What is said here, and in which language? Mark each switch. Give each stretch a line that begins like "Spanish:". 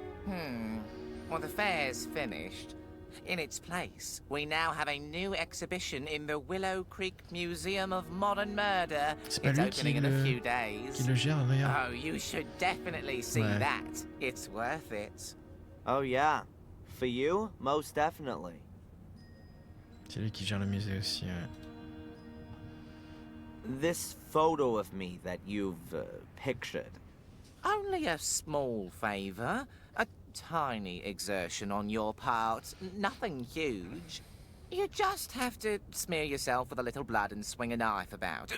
English: Well, the fair's finished. In its place, we now have a new exhibition in the Willow Creek Museum of Modern Murder. It's opening in a few days. Oh, you should definitely see that. It's worth it. Oh yeah. For you, most definitely.
French: C'est lui qui gère le musée aussi, ouais.
English: This photo of me that you've pictured. Only a small favor. A tiny exertion on your part. Nothing huge. You just have to smear yourself with a little blood and swing a knife about.